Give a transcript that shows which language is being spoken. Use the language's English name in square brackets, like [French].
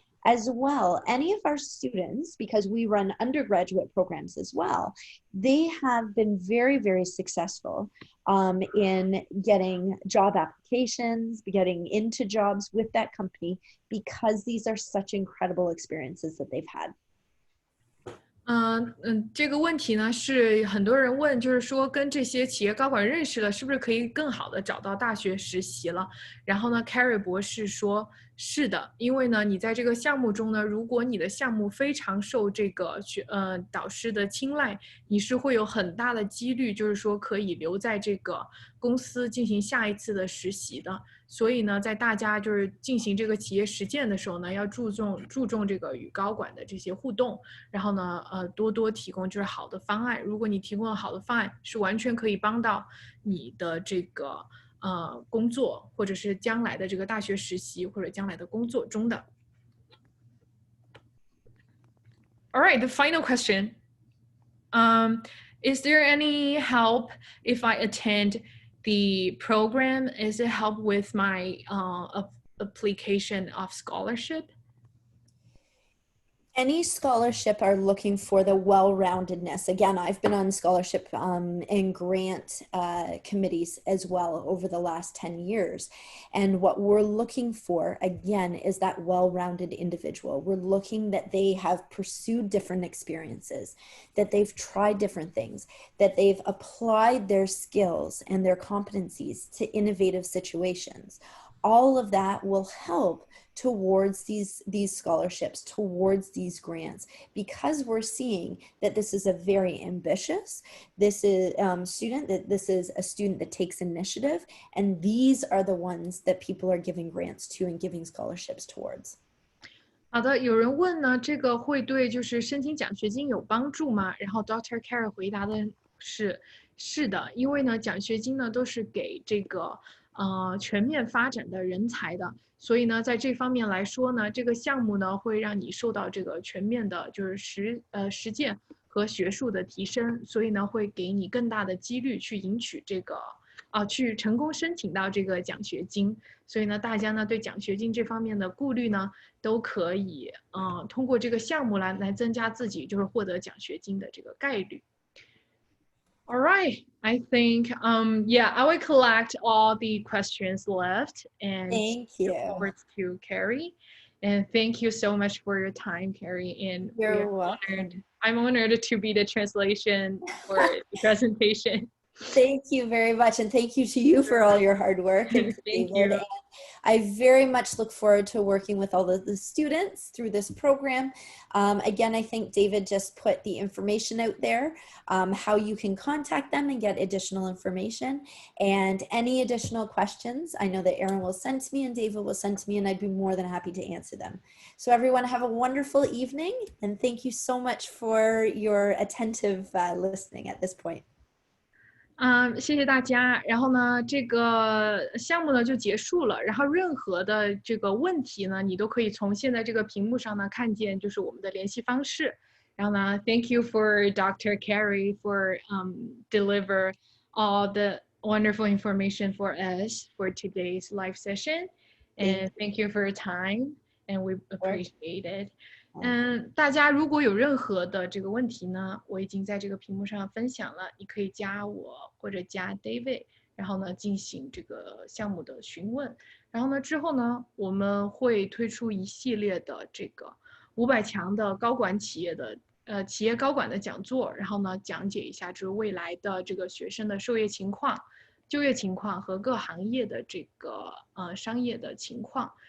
[English] As well, any of our students, because we run undergraduate programs as well, they have been very, very successful in getting job applications, getting into jobs with that company, because these are such incredible experiences that they've had. [Chinese] 这个问题呢是很多人问，就是说跟这些企业高管认识了，是不是可以更好的找到大学实习了？然后呢 ，Keri 博士说是的，因为呢，你在这个项目中呢，如果你的项目非常受这个导师的青睐，你是会有很大的几率，就是说可以留在这个公司进行下一次的实习的。所以呢，在大家就是进行这个企业实践的时候呢，要注重这个与高管的这些互动，然后呢，多多提供就是好的方案。如果你提供了好的方案，是完全可以帮到你的这个工作，或者是将来的这个大学实习或者将来的工作中的。 [English] All right, the final question. Is there any help if I attend the program? Is it help with my application of scholarship? Any scholarship are looking for the well-roundedness. Again, I've been on scholarship and grant committees as well over the last 10 years. And what we're looking for, again, is that well-rounded individual. We're looking that they have pursued different experiences, that they've tried different things, that they've applied their skills and their competencies to innovative situations. All of that will help towards these scholarships, towards these grants, because we're seeing that this is a very ambitious, this is a student that takes initiative, and these are the ones that people are giving grants to and giving scholarships towards. [Chinese] 好的，有人问呢，这个会对就是申请奖学金有帮助吗？然后 Dr. Keri 回答的是的，因为呢，奖学金呢都是给这个全面发展的人才的，所以呢，在这方面来说呢，这个项目呢会让你受到这个全面的就是实践和学术的提升，所以呢会给你更大的几率去赢取这个去成功申请到这个奖学金。所以呢，大家呢对奖学金这方面的顾虑呢，都可以通过这个项目来增加自己就是获得奖学金的这个概率。 [English] All right, I think, yeah, I will collect all the questions left and thank you. Look forward to Keri. And thank you so much for your time, Keri. And you're welcome. I'm honored to be the translation for the presentation. Thank you very much, and thank you to you for all your hard work. And thank you. And I very much look forward to working with all of the students through this program. Again, I think David just put the information out there, how you can contact them and get additional information. And any additional questions, I know that Erin will send to me and David will send to me, and I'd be more than happy to answer them. So everyone have a wonderful evening, and thank you so much for your attentive listening at this point. [Chinese] 谢谢大家。然后呢，这个项目呢就结束了。然后任何的这个问题呢，你都可以从现在这个屏幕上呢看见，就是我们的联系方式。 [English] 然后呢 ，Thank you for Dr. Keri for deliver all the wonderful information for us for today's live session, and thank you for your time, and we appreciate it. [Chinese] 大家如果有任何的这个问题呢，我已经在这个屏幕上分享了，你可以加我或者加 David， 然后呢进行这个项目的询问。然后呢之后呢，我们会推出一系列的这个500强的高管企业的企业高管的讲座，然后呢讲解一下就是未来的这个学生的就业情况、就业情况和各行业的这个商业的情况。